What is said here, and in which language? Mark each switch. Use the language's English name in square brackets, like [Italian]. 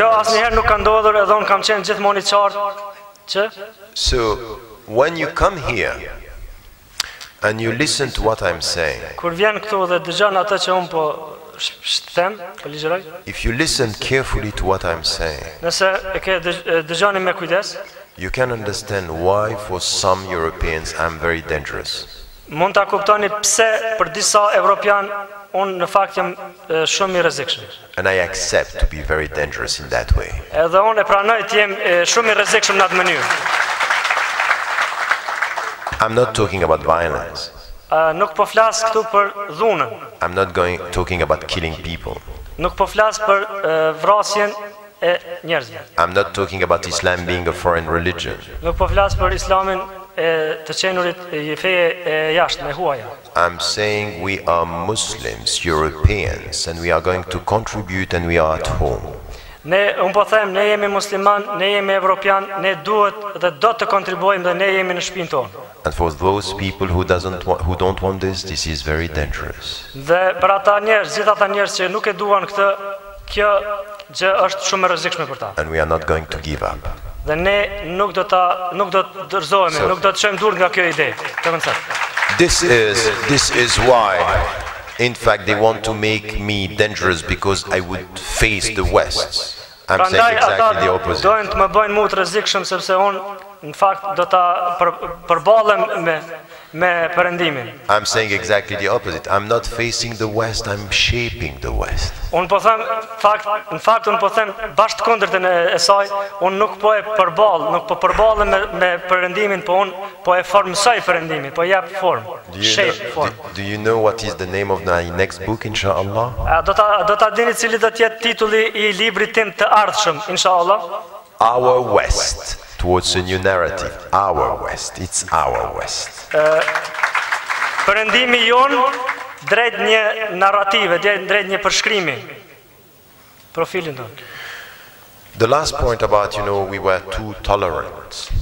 [Albanian] Kjo asnjëherë nuk ka ndodhur, edhe unë kam qenë gjithmonë i qartë që. [English] So when you come here and you listen to what I'm saying, [Albanian] kur vjen këtu dhe dëgjon atë që unë po them, po ligjeroj. [English] If you listen carefully to what I'm saying, [Albanian] nëse e ke dëgjoni me kujdes, [English] you can understand why for some Europeans I'm very dangerous. [Albanian] Mund ta kuptoni pse për disa evropian unë në fakt jam shumë i rrezikshëm. [English] And I accept to be very dangerous in that way. [Albanian] Edhe unë e pranoj të jem shumë i rrezikshëm në atë mënyrë. [English] I'm not talking about violence. [Albanian] Nuk po flas këtu për dhunën. [English] I'm not talking about killing people. [Albanian] Nuk po flas për vrasjen e njerëzve. [English] I'm not talking about Islam being a foreign religion. [Albanian] Nuk po flas për Islamin të qenurit i feje e jashtme, huaja. [English] I'm saying we are Muslims, Europeans, and we are going to contribute and we are at home. [Albanian] Unë po them, ne jemi musliman, ne jemi evropian, ne duhet dhe do të kontribuojmë dhe ne jemi në shtëpinë tonë. [English] And for those people who don't want this is very dangerous. [Albanian] Dhe për ata njerëz, gjithë ata njerëz që nuk e duan këtë, kjo gjë është shumë e rrezikshme për ta. [English] And we are not going to give up. [Albanian] Dhe ne nuk do të dorëzohemi, nuk do të çojmë durr nga kjo ide, të koncept. [English] This is why, in fact, they want to make me dangerous because I would face the West. I'm saying exactly the opposite. [Albanian] Dojnë të më bëjnë mu të rrezikshëm sepse unë në fakt do ta përballem me perëndimin. [English] I'm saying exactly the opposite. I'm not facing the West, I'm shaping the West. [Albanian] Unë po them në fakt unë po them bashkë kundërtën e saj, unë nuk po e përball, nuk po përballem me perëndimin, po unë po e formsoj perëndimin, po jap formë. [English] Do you know what is the name of my next book, inshallah? [Albanian] Do ta dini cili do të jetë titulli i librit tim të ardhshëm, inshallah? [English] Our West. Towards a new narrative. Our West. It's our West. [Albanian] Perëndimi jon drejt një narrative, drejt një përshkrimi. Profilin tonë. [English] The last point about, we were too tolerant.